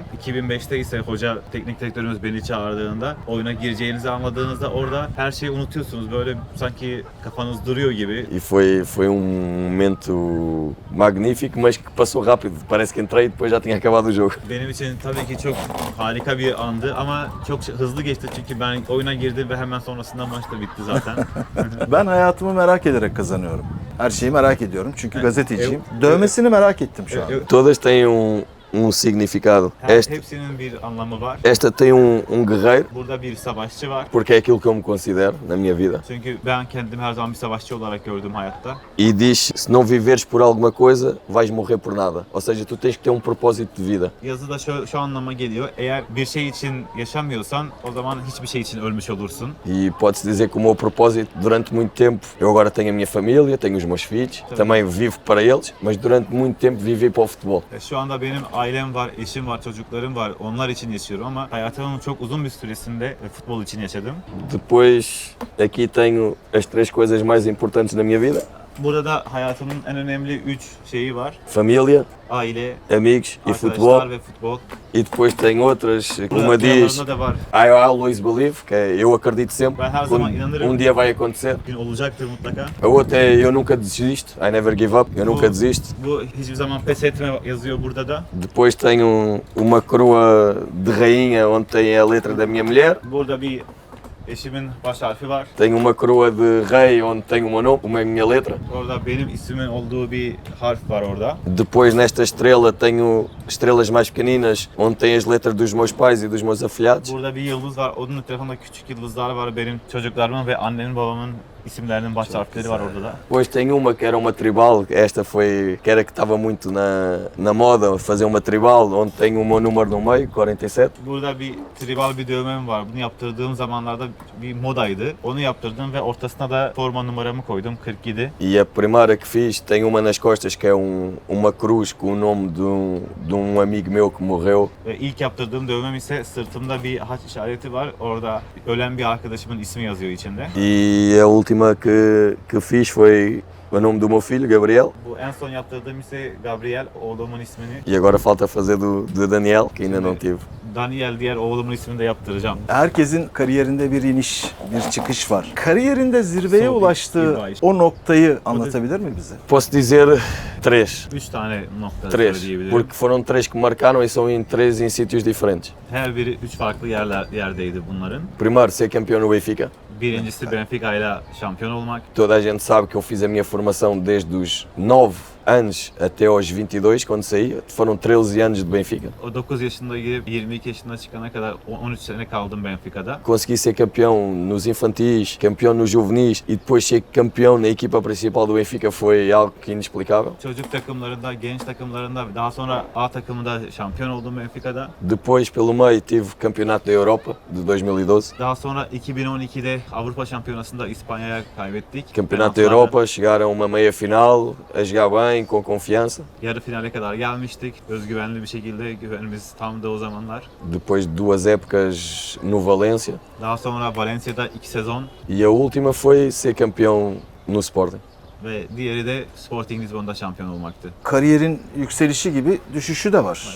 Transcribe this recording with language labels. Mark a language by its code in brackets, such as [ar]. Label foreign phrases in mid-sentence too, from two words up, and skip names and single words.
[tr] 2005'te ise hoca, teknik direktörümüz beni çağırdığında, oyuna gireceğinizi anladığınızda orada her şeyi unutuyorsunuz. Böyle sanki kafanız duruyor gibi. [pt] E foi momento magnífico, mas que passou rápido. Parece que entrei e depois já tinha acabado o jogo. [tr] Benim için tabii ki çok harika bir andı ama çok hızlı geçti çünkü ben oyuna girdim ve hemen sonrasında maç da bitti zaten. Ben hayatımı merak ederek kazanıyorum. Her şeyi merak ediyorum çünkü gazeteciyim. [pt] eu- [tr] Dövmesini merak ettim şu an. [pt] Todas têm significado. [tr] Hepsinin bir anlamı var. [pt] Esta tem guerreiro, [tr] Burada bir savaşçı var. [pt] porque é aquilo que eu me considero na minha vida. [tr] Çünkü ben kendimi her zaman bir savaşçı olarak gördüm hayatta. [pt] E diz, se não viveres por alguma coisa, vais morrer por nada. Ou seja, tu tens que ter propósito de vida. [tr] Yazıda şu anlama geliyor. Eğer bir şey için yaşamıyorsan o zaman hiçbir şey için ölmüş olursun. [pt] E pode-se dizer que o meu propósito, durante muito tempo, eu agora tenho a minha família, tenho os meus filhos, também vivo para eles, mas durante muito tempo vivi para o futebol. [tr] Şu anda benim ailem var, eşim var, çocuklarım var. Onlar için yaşıyorum ama hayatımın çok uzun bir süresinde futbol için yaşadım. [pt] Depois, aqui tenho as 3 coisas mais importantes da minha vida: [tr] Burada hayatımın en önemli 3 şeyi var. [pt] família, [tr] Aile, [pt] amigos e [tr] arkadaşlar [pt] futebol. [tr] ve futbol. [pt] E depois tem outras, [tr] Burada [pt] uma diz, [tr] yanlarında da var. [en] I always believe, [pt] que é eu acredito sempre, [tr] Ben her zaman inanırım. [pt] um dia vai acontecer. [tr] Bir gün olacaktır mutlaka. [pt] A outra é eu nunca desisto, [en] I never give up, [pt] eu nunca desisto. [tr] Bu hiçbir zaman pes etme yazıyor burada da. [pt] Depois tenho uma coroa de rainha onde tem a letra da minha mulher. [tr] Burada bir eşimin baş harfi var. [pt] Tenho uma coroa de rei onde tem o meu nome, a minha letra. [tr] Orada benim ismimin olduğu bir harf var orada. [pt] Depois nesta estrela tenho estrelas mais pequeninas onde tem as letras dos meus pais e dos meus afilhados. [tr] Burada bir yıldız var. Onun etrafında küçük yıldızlar var. Benim çocuklarımın ve annemin babamın isimlerinin baş harfleri var orada da. [pt] Depois tenho uma que era uma tribal, esta foi, que era que estava muito na moda, fazer uma tribal, onde tenho o meu número no meio, 47. [tr] Burada bir tribal bir dövmem var. Bunu yaptırdığım zamanlarda bir modaydı. Onu yaptırdım ve ortasına da forma numaramı koydum, 47. [pt] E a primeira que fiz tem uma nas costas que é uma cruz com o nome de um amigo meu que morreu. [tr] Ve ilk yaptırdığım dövmem ise sırtımda bir haç işareti var. Orada ölen bir arkadaşımın ismi yazıyor içinde. [pt] E a última que fiz foi o nome do meu filho, Gabriel. [tr] Bu en son yaptırdığım ise Gabriel, oğlumun ismini. [pt] E agora falta fazer do Daniel, que ainda não tive. [tr] Daniel diğer oğlumun ismini de yaptıracağım. Herkesin kariyerinde bir iniş, bir çıkış var. Kariyerinde zirveye Son bir ulaştığı baş. o noktayı anlatabilir mi bize? [pt] Posso dizer 3. [tr] 3 tane nokta 3, söyleyebilirim. [pt] porque foram 3 que marcaram e são em 3 em sítios diferentes. [tr] Her biri 3 farklı yerdeydi bunların. [pt] Primeiro, ser campeão no Benfica. [tr] Birincisi Benfica ile şampiyon olmak. [pt] Toda a gente sabe que eu fiz a minha formação desde os 9 anos até aos 22, quando saí, foram 13 anos de Benfica. [tr] O 9 yaşında girip 22 yaşına çıkana kadar 13 sene kaldım Benfica'da. [pt] Consegui ser campeão nos infantis, campeão nos juvenis e depois ser campeão na equipa principal do Benfica foi algo que inexplicável. [tr] Çocuk takımlarında, genç takımlarında, daha sonra A takımında şampiyon oldum Benfica'da. [pt] Depois, pelo meio, tive o Campeonato da Europa de 2012. [tr] Daha sonra 2012'de Avrupa Şampiyonası'nda İspanya'ya kaybettik. [pt] Campeonato da [tr] Penaltılarla [pt] Europa, chegar a uma meia final, a jogar bem, com confiança. [tr] yarı finale kadar gelmiştik. Özgüvenli bir şekilde, güvenimiz tamdı o zamanlar. [pt] Depois de 2 épocas no Valência. [tr] Daha sonra Valencia'da 2 sezon [pt] E a última foi ser campeão no Sporting. [tr] ve diğeri de Sporting Lisbon'da şampiyon olmaktı. Kariyerin yükselişi gibi düşüşü de var.